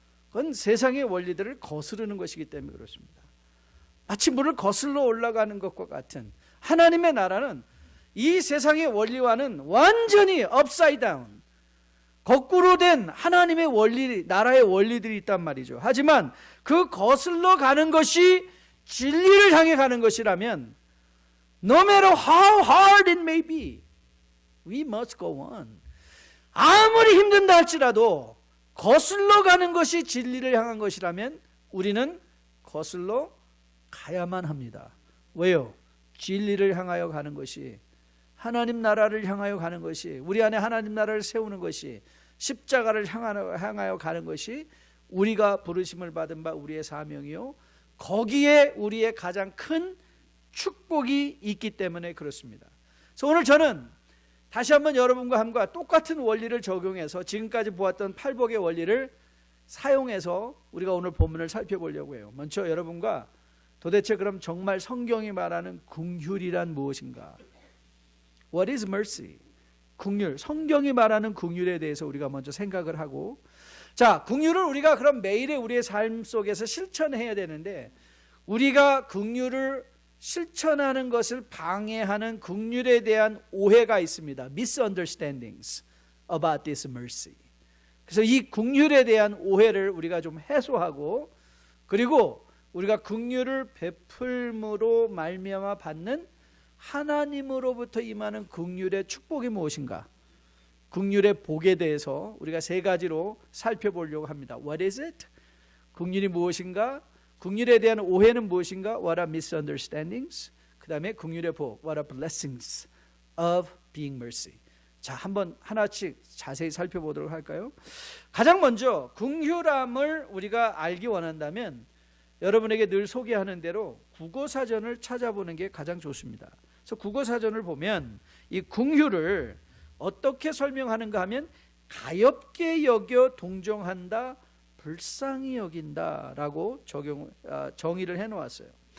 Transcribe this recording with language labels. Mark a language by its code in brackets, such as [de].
[ko] 그건 세상의 원리들을 거스르는 것이기 때문에 그렇습니다. 마치 물을 거슬러 올라가는 것과 같은 하나님의 나라는 이 세상의 원리와는 완전히 [en] upside down, [ko] 거꾸로 된 하나님의 원리, 나라의 원리들이 있단 말이죠. 하지만 그 거슬러 가는 것이 진리를 향해 가는 것이라면 [en] No matter how hard it may be, we must go on. [ko] 아무리 힘든다 할지라도 거슬러 가는 것이 진리를 향한 것이라면 우리는 거슬러 가야만 합니다. 왜요? 진리를 향하여 가는 것이, 하나님 나라를 향하여 가는 것이, 우리 안에 하나님 나라를 세우는 것이, 십자가를 향하여 가는 것이 우리가 부르심을 받은 바 우리의 사명이요, 거기에 우리의 가장 큰 축복이 있기 때문에 그렇습니다. 그래서 오늘 저는 다시 한번 여러분과 함과 똑같은 원리를 적용해서 지금까지 보았던 팔복의 원리를 사용해서 우리가 오늘 본문을 살펴보려고 해요. 먼저 여러분과 도대체 그럼 정말 성경이 말하는 긍휼이란 무엇인가? [en] What is mercy? [ko] 긍휼, 성경이 말하는 긍휼에 대해서 우리가 먼저 생각을 하고, 자, 긍휼을 우리가 그럼 매일의 우리의 삶 속에서 실천해야 되는데, 우리가 긍휼을 실천하는 것을 방해하는 긍휼에 대한 오해가 있습니다. [en] Misunderstandings about this mercy. [ko] 그래서 이 긍휼에 대한 오해를 우리가 좀 해소하고, 그리고 우리가 긍휼을 베풀므로 말미암아 받는 하나님으로부터 임하는 긍휼의 축복이 무엇인가? 긍휼의 복에 대해서 우리가 세 가지로 살펴보려고 합니다. [en] What is it? [ko] 긍휼이 무엇인가? 긍휼에 대한 오해는 무엇인가? [en] What are misunderstandings? [ko] 그 다음에 긍휼의 복, [en] What are blessings of being mercy? [ko] 자, 한번 하나씩 자세히 살펴보도록 할까요? 가장 먼저 긍휼함을 우리가 알기 원한다면 여러분에게 늘 소개하는 대로 국어사전을 찾아보는 게 가장 좋습니다. 그래서 국어사전을 보면 이 긍휼을 어떻게 설명하는가 하면 가엾게 여겨 동정한다, 불쌍히 여긴다라고 정의를 해놓았어요.